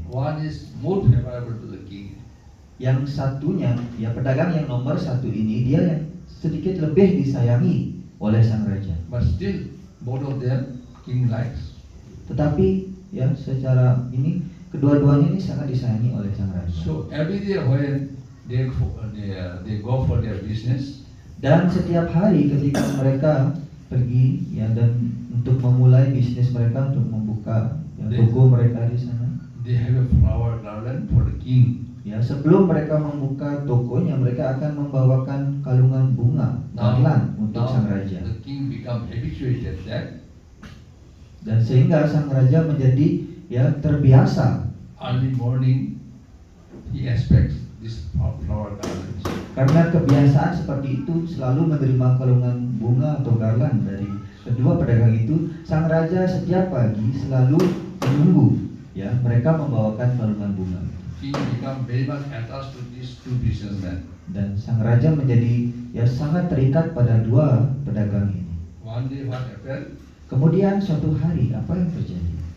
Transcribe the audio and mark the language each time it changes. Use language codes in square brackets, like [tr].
[en] One is more favorable to the king. [id] Yang satunya, pedagang yang nomor satu ini dia yang sedikit lebih disayangi oleh sang raja. [en] But still, both of them king likes. [id] Tetapi secara ini kedua-duanya ini sangat disayangi oleh sang raja. [en] So every day when they go for their business, [id] Dan setiap hari ketika mereka pergi dan untuk memulai bisnis mereka, untuk membuka toko mereka di sana, [en] they have a flower garland for the king. [id] Sebelum mereka membuka tokonya, mereka akan membawakan kalungan bunga garland untuk sang raja. [en] The king become habituated that [id] Dan sehingga sang raja menjadi terbiasa. [en] early morning he expects this flower garland. [id] Karena kebiasaan seperti itu selalu menerima kalungan bunga atau garland dari kedua pedagang itu, sang raja setiap pagi selalu menunggu mereka membawakan kalungan bunga. [en] King become very much attached to these two businessmen. [id] Dan sang raja menjadi sangat terikat pada dua pedagang ini. [en] One day what happened? [id] Kemudian suatu hari apa yang terjadi?